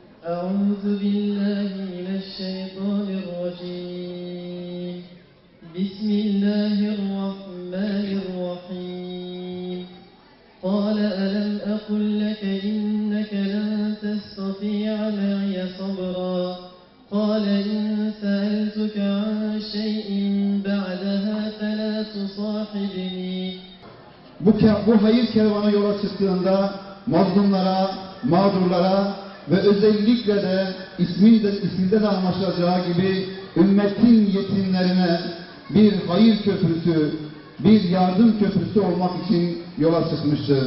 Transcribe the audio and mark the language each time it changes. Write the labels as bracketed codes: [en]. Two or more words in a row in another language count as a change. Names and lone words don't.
[ar] أعوذ بالله من الشيطان الرجيم بسم الله الرحمن الرحيم قال ألم أقل لك إنك لن تستطيع معي صبرا قال إن سألتك عن شيء بعدها فلا تصاحبني. [tr] Bu hayır kervanı yola çıktığında mazlumlara, mağdurlara ve özellikle de isminde de anlaşılacağı gibi ümmetin yetimlerine bir hayır köprüsü, bir yardım köprüsü olmak için yola çıkmıştır.